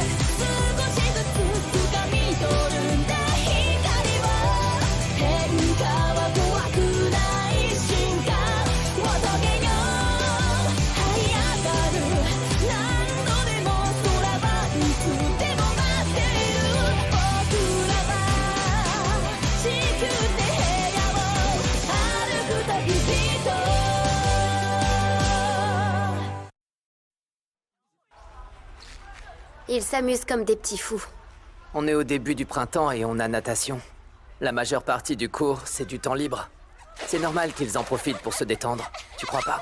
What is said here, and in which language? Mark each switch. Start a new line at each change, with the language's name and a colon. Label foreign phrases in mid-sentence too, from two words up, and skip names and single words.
Japanese: プ少しずつ掴み取るんだ光は変化は怖くない進化を遂げよう這い上がる何度でも空はいつでも待ってる僕らは地球で部屋を歩く旅人
French: Ils s'amusent comme des petits fous. On est au début du printemps et on a natation. La majeure partie du cours, c'est du temps libre. C'est normal qu'ils en profitent pour se détendre, tu crois pas?